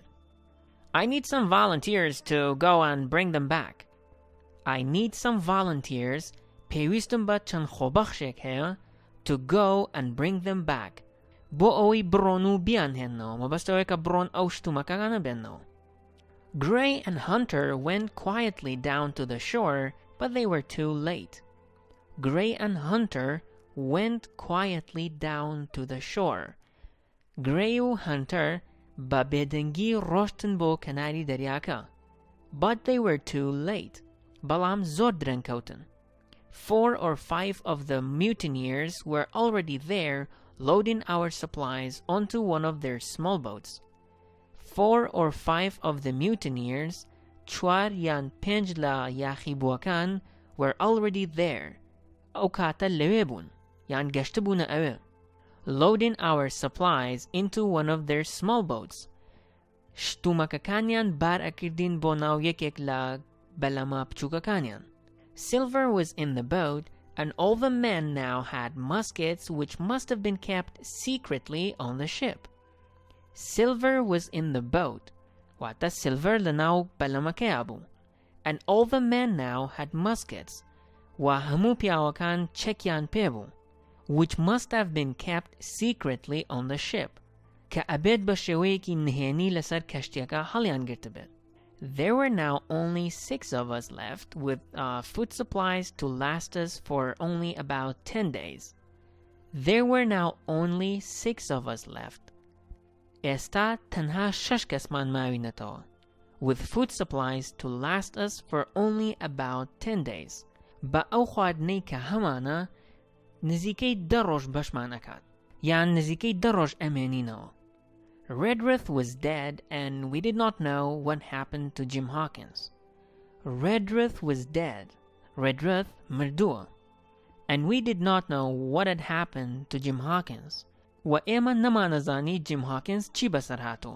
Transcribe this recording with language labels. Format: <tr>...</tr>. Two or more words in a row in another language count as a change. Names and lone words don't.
<en>I need some volunteers to go and bring them back. I need some volunteers,</en> <ckb>پێویستم بە چەند خۆبەخشێک هەیە,</ckb> <en>to go and bring them back.</en> <ckb>بۆ ئەوەی بڕۆن و بیانهێننەوە, مەبەستەوەیە کە بڕۆن ئەو شتومەکانە بێننەوە.</ckb> <en>Gray and Hunter went quietly down to the shore, but they were too late. Gray and Hunter went quietly down to the shore.</en> <ckb>Gray و Hunter بە بێدەنگی ڕۆشتن بۆ کەناری دەریاکە.</ckb> <en>But they were too late.</en> <ckb>بەڵام زۆر درەنکەوتن.</ckb> <en>4 or 5 of the mutineers were already there, loading our supplies onto one of their small boats. 4 or 5 of the mutineers,</en> <ckb>4 یان 5 لە یاخیبووەکان,</ckb> <en>were already there.</en> <ckb>ئەو کاتە لەوێ بوون, یان گەشتە بوونە ئەوێ.</ckb> <en>Loading our supplies into one of their small boats.</en> <ckb>شتومەکەکانیان بار ئەکردین بۆ ناو یەکێک لە بەلەمە بچووکەکانیان.</ckb> <en>Silver was in the boat, and all the men now had muskets which must have been kept secretly on the ship. Silver was in the boat,</en> <ckb>واتە سیلڤەر لە ناو بەلەمەکەیا بوو.</ckb> <en>And all the men now had muskets.</en> <ckb>و هەموو پیاوەکان چەکیان پێبوو.</ckb> <en>Which must have been kept secretly on the ship.</en> <ckb>کە ئەبێت بە شێوەیەکی نهێنی لەسەر کەشتیەکە هەڵیان گرتبێت.</ckb> <en>There were now only 6 of us left with food supplies to last us for only about 10 days. There were now only 6 of us left.</en> <ckb>ئێستا تەنها 6 کەسمان ماوینەتەوە.</ckb> <en>With food supplies to last us for only about 10 days.</en> <ckb>بە ئەو خواردنەی کە هەمانە نزیکەی 10 ڕۆژ بەشمان ئەکات. یان نزیکەی 10 ڕۆژ ئەمێنینەوە.</ckb> <en>Redruth was dead and we did not know what happened to Jim Hawkins. Redruth was dead. Redruth مردووە. And we did not know what had happened to Jim Hawkins.</en> <ckb>و ئێمە نەمانەزانی Jim Hawkins چی بەسەر هاتووە.</ckb>